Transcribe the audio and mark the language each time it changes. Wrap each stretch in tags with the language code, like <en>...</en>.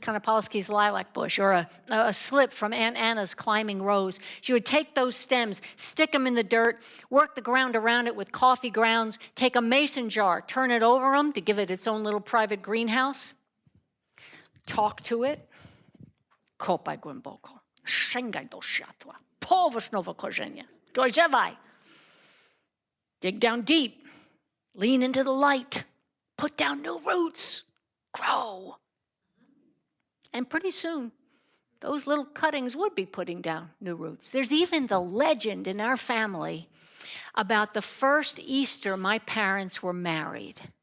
<en>Konopolsky's lilac bush or a slip from Aunt Anna's climbing rose. She would take those stems, stick them in the dirt, work the ground around it with coffee grounds, take a mason jar, turn it over them to give it its own little private greenhouse, talk to it.</en> <pl>Kopaj głęboko, sięgaj do światła, połóż nowe korzenie, dojrzewaj.</pl> <en>Dig down deep, lean into the light, put down new roots, grow. And pretty soon, those little cuttings would be putting down new roots. There's even the legend in our family about the first Easter my parents were married.</en>